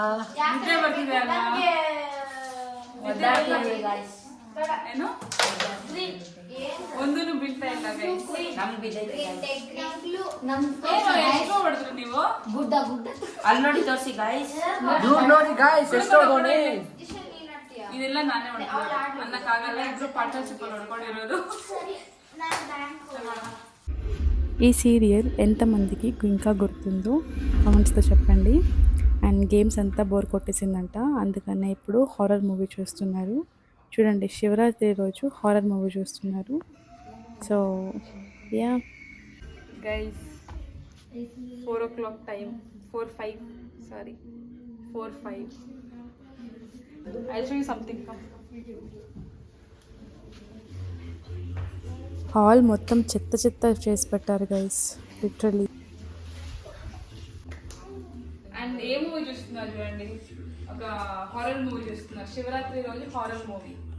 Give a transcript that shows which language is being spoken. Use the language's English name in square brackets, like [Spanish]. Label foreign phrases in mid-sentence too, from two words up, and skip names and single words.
[Kannada] ನಿದ್ದೆ ಬರ್ತಿದೆ ಅಲ್ಲ? ಏನು ಒಂದೂ ಬೀಳ್ತಾ ಇಲ್ಲ ಗೈಸ್. ಹೊಡೆದ್ರು ನೀವು ಅಲ್ಲಿ ನೋಡಿ ತೋರಿಸಿ ಗೈಸ್. ನೋಡಿ ಗಾಯ್ಸ್, ಎಷ್ಟೋ ನೋಡಿ. ಇದೆಲ್ಲ ನಾನೇ ಹೊಡ್ತೀನಿ ಅನ್ನಕ್ಕಾಗಲ್ಲ, ಇಬ್ರು ಪಾರ್ಟ್ನರ್ಶಿಪ್ ಅಲ್ಲಿ ಹೊಡ್ಕೊಂಡಿರೋದು. [Telugu] ఈ సీరియల్ ఎంతమందికి ఇంకా గుర్తుందో కామెంట్స్తో చెప్పండి. [English] and games [Telugu] అంతా బోర్ కొట్టేసిందంట, అందుకనే ఇప్పుడు [English] horror movie [Telugu] చూస్తున్నారు. చూడండి, శివరాత్రి రోజు [English] horror movie [Telugu] చూస్తున్నారు. [English] so yeah [Telugu] గైస్, 4 o'clock టైం, 4:05 సారీ 4:05. [English] I'll show you something. [Telugu] హాల్ మొత్తం చెత్త చెత్త చేసి పెట్టారు గైస్, లిటరలీ. అండ్ ఏ మూవీ చూస్తున్నారు చూడండి, ఒక [English] horror movie [Telugu] చూస్తున్నారు. శివరాత్రి రోజు [English] horror movie.